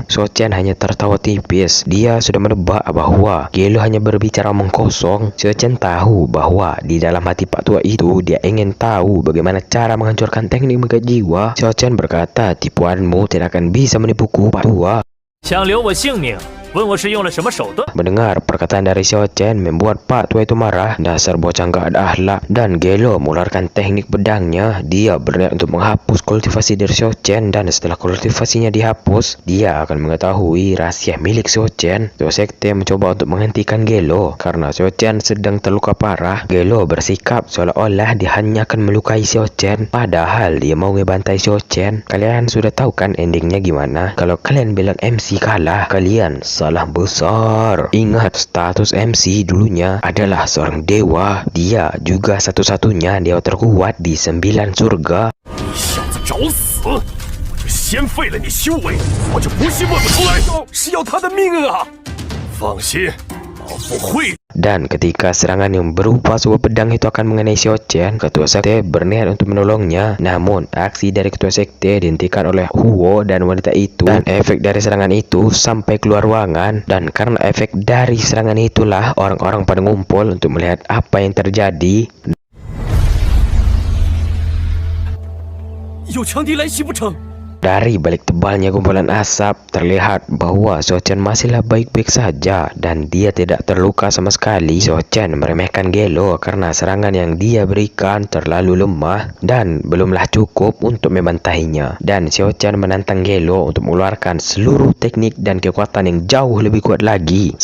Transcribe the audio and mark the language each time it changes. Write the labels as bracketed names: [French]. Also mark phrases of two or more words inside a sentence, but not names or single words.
[Indonesian] Xiao Chen hanya tertawa tipis. Dia sudah menebak bahwa Gelo hanya berbicara omong kosong. Xiao Chen tahu bahwa di dalam hati Pak Tua itu dia ingin tahu bagaimana cara menghancurkan teknik mengikat jiwa. Xiao Chen berkata, tipuanmu tidak akan bisa menipuku Pak Tua. [Chinese] 想留我性命， 问我是用了什么手段？ [Indonesian] Mendengar perkataan dari Xiao Chen membuat Pak Tua itu marah. Dasar bocah nggak ada akhlak. Dan Gelo mengeluarkan teknik pedangnya. Dia berniat untuk menghapus kultivasi dari Xiao Chen, dan setelah kultivasinya dihapus, dia akan mengetahui rahasia milik Xiao Chen. Ketua sekte mencoba untuk menghentikan Gelo karena Xiao Chen sedang terluka parah. Gelo bersikap seolah-olah dia hanya akan melukai Xiao Chen, padahal dia mau ngebantai Xiao Chen. Kalian sudah tahu kan endingnya gimana? Kalau kalian bilang MC kalah, kalian salah besar. Ingat, status MC dulunya adalah seorang dewa. Dia juga satu-satunya dewa terkuat di 9 surga. [Chinese] 你小子找死！我就先废了你修为，我就不信问不出来。是要他的命啊！放心，老夫会。 [Indonesian] Dan ketika serangan yang berupa sebuah pedang itu akan mengenai Xiao Chen, ketua sekte berniat untuk menolongnya. Namun, aksi dari ketua sekte dihentikan oleh Huo dan wanita itu. Dan efek dari serangan itu sampai keluar ruangan. Dan karena efek dari serangan itulah orang-orang pada ngumpul untuk melihat apa yang terjadi. [Chinese] 有强敌来袭不成？ [Indonesian] Dari balik tebalnya kumpulan asap, terlihat bahwa Xiao Chen masihlah baik-baik saja dan dia tidak terluka sama sekali. Xiao Chen meremehkan Gelo karena serangan yang dia berikan terlalu lemah dan belumlah cukup untuk membantahinya. Dan Xiao Chen menantang Gelo untuk mengeluarkan seluruh teknik dan kekuatan yang jauh lebih kuat lagi.